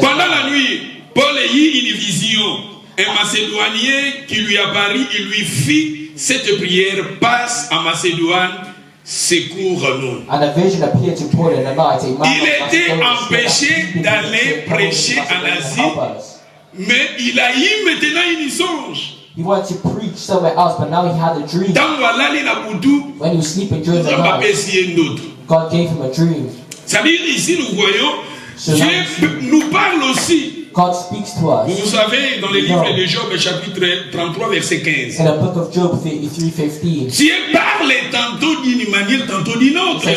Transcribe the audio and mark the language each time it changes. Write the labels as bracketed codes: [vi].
[fr] Pendant la nuit, Paul eut une vision. Un Macédonien qui lui apparut, il lui fit cette prière: passe en Macédoine, secours-nous. Il était empêché d'aller prêcher en Asie, mais il a eu maintenant une songe. [en] He wanted to preach somewhere else, but now he had a dream. When he was sleeping during the night, God gave him a dream. [fr] C'est-à-dire ici nous voyons, Dieu nous parle aussi. [en] God speaks to us. [fr] Vous savez, dans le livre de Job, chapitre 33, verset 15. [en] In the book of Job 33:15. [fr] Dieu parle tantôt d'une manière, tantôt d'une autre.